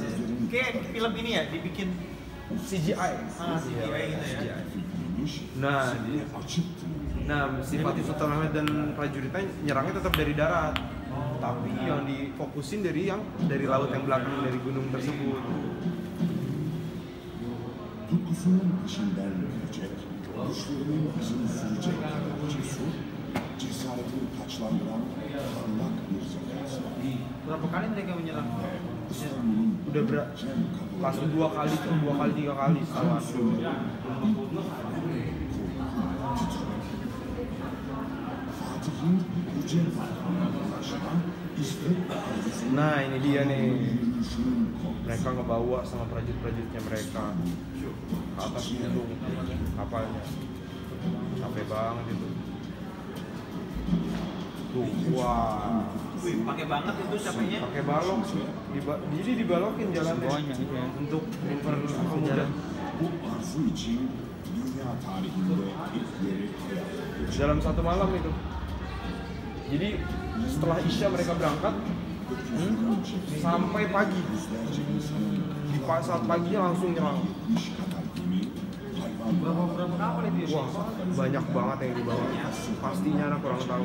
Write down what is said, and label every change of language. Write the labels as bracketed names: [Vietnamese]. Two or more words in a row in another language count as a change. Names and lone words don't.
[Indonesian] Kayak film ini ya dibikin CGI. CGI gitu ya. Nah, si Fatih Sultan Mehmed dan prajuritnya nyerangnya tetap dari darat. Tapi yang difokusin dari laut yang belakang dari gunung tersebut. [Turkish] Tutkusunun peşinden yürüyecek, düşlerinin izini sürecek kadar cesur, cesaretini taçlandıran parlak bir zekası var. [Indonesian] Berapa kali mereka menyerang? [Turkish] İstanbul'un [Indonesian] Udah langsung 2 kali, 3 kali setelah [Turkish] Fatih'in yüce varlığına ulaşan İsmet ordusunu [Indonesian] Nah, ini dia nih. [Turkish] yürüyüşünün [Indonesian] Mereka ngebawa sama prajurit-prajuritnya mereka ke atas gunung kapalnya. Capek banget itu. Tuh, wah. Wih, pakai banget itu capeknya. Pakai balok sih. Jadi dibalokin jalannya untuk mempermudah. [Turkish] bu arzu için dünya tarihinde ilk yeri hayal ediyor. [Indonesian] Dalam 1 malam itu. Jadi setelah Isya mereka berangkat sampai pagi. Di saat paginya langsung nyerang. Berapa kapal itu ya? Wah, banyak banget yang dibawa. Pastinya anak kurang tahu.